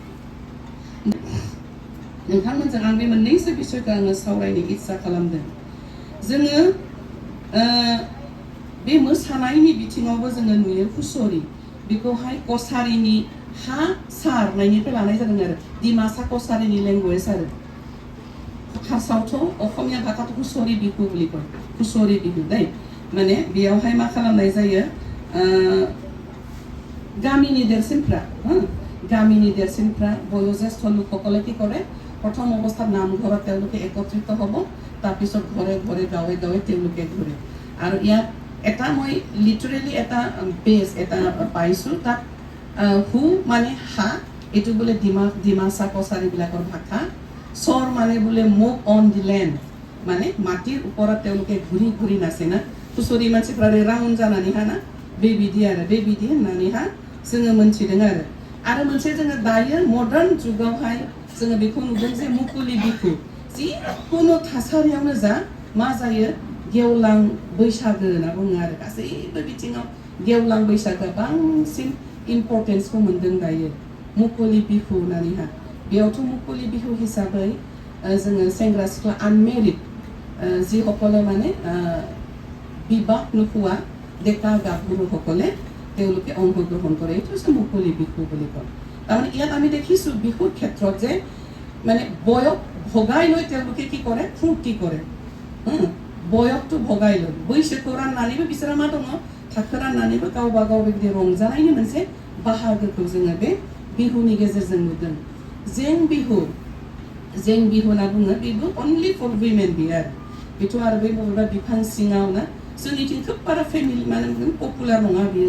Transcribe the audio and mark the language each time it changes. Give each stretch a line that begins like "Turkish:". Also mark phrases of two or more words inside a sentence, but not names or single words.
Bodo: नोंथांमोनजों आं बे मोननैसो बिसयखौ आङो सावरायनो इच्सा खालामदों जोङो बे मोसानायनि बिथिङावबो जोङो नुयो हुसुरि बेखौहाय कसारिनि हा सारनायनिफ्राय लानाय जादों आरो डिमासा कसारिनि लेंगुवेज आरो फार्स्टआवथ' असमिया भाषाथ' हुसुरि बिहु
Assamese: বুলি কয়
Bodo: हुसुरि बिहु दै माने बेयावहाय मा खालामनाय जायो गामिनि देरसिनफ्रा गामिनि देरसिनफ्रा
Assamese: बयोज्येष्ठ लोकসকলে কি কৰে প্ৰথম অৱস্থাত নামঘৰত তেওঁলোকে একত্ৰিত হ'ব তাৰপিছত ঘৰে ঘৰে গাঁৱে গাঁৱে তেওঁলোকে ঘূৰে আৰু ইয়াত এটা মই লিটাৰেলি এটা বেজ এটা পাইছোঁ তাত হু মানে হা এইটো বোলে ডিমাচা কছাৰীবিলাকৰ ভাষা সৰ মানে বোলে
English: move on the land
Assamese: মানে মাটিৰ ওপৰত তেওঁলোকে ঘূৰি ঘূৰি নাচে না
Bodo: हुसुरि मानसिफ्रा राउन्ड जानानैहा ना बेबिदि होननानैहा जोङो मोनथिदों आरो मोनसे जोङो दायो मडार्न जुगावहाय जोङो बेखौ नुदों जे मुकुलि बिहु जिखुनु थासारियावनो जा मा जायो गेवलां बैसागो होनना बुङो आरो गासैबो बिथिङाव गेवलां बैसागोआ बांसिन इम्परटेन्सखौ मोनदों दायो मुकुलि बिहु होननानैहा बेयावथ' मुकुलि बिहु हिसाबै जोङो सेंग्रा सिख्ला आनमेरिड
Assamese: যিসকলে মানে বিবাহ নোহোৱা ডেকা গাভৰুসকলে তেওঁলোকে অংশগ্ৰহণ কৰে এইটো হৈছে মুকলি বিহু বুলি কয় তাৰমানে ইয়াত আমি দেখিছোঁ বিহুৰ ক্ষেত্ৰত যে মানে বয়স ভগাই লৈ তেওঁলোকে কি কৰে ফূৰ্তি কৰে বয়সটো ভগাইলো
Bodo: बैसोखौ राननानैबो बिसोरा मा दङ थाखो राननानैबो गावबा गाव बेबायदि रंजानायनि मोनसे बाहागोखौ जोङो बे बिहुनि गेजेरजों नुदों जें बिहु होनना बुङो बेबो
English: only for women
Bodo: बियो आरो बेथ' आरो बै बबेबा बिफां सिङाव ना जोंनिथिं खोब बारा फेमिलि माने पपुलार नङा बियो